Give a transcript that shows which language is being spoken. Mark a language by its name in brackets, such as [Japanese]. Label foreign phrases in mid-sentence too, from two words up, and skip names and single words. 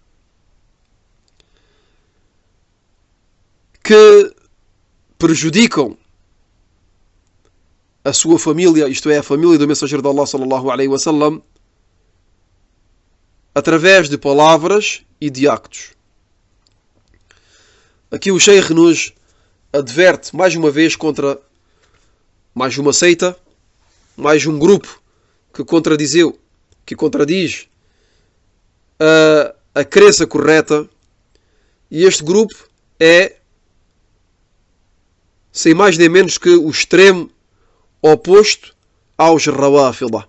[Portuguese] que prejudicam a sua família, isto é, a família do mensageiro de Allah [Arabic] صلى الله عليه وسلم, [Portuguese] através de palavras e de actos. Aqui o Sheikh nos adverte mais uma vez contra mais uma seita, mais um grupo que contradiz a crença correta, e este grupo é sem mais nem menos que o extremo oposto aos Rawafida.